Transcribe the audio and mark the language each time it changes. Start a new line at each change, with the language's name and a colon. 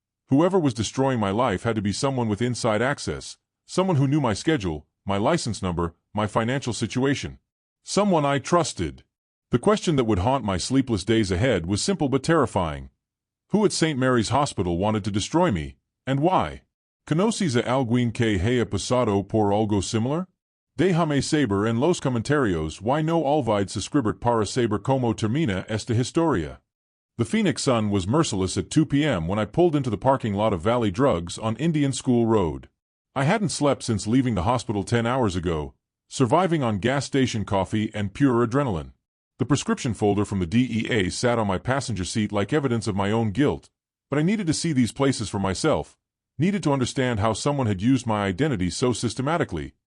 English: Whoever was destroying my life had to be someone with inside access, someone who knew my schedule, my license number, my financial situation. Someone I trusted. The question that would haunt my sleepless days ahead was simple but terrifying. Who at St. Mary's Hospital wanted to destroy me, and why?
Spanish: ¿Conoces a alguien que haya pasado por algo similar? Déjame saber en los comentarios why no olvide suscribir para saber cómo termina esta historia.
English: The Phoenix sun was merciless at 2 p.m. when I pulled into the parking lot of Valley Drugs on Indian School Road. I hadn't slept since leaving the hospital 10 hours ago, surviving on gas station coffee and pure adrenaline. The prescription folder from the DEA sat on my passenger seat like evidence of my own guilt, but I needed to see these places for myself, needed to understand how someone had used my identity so systematically.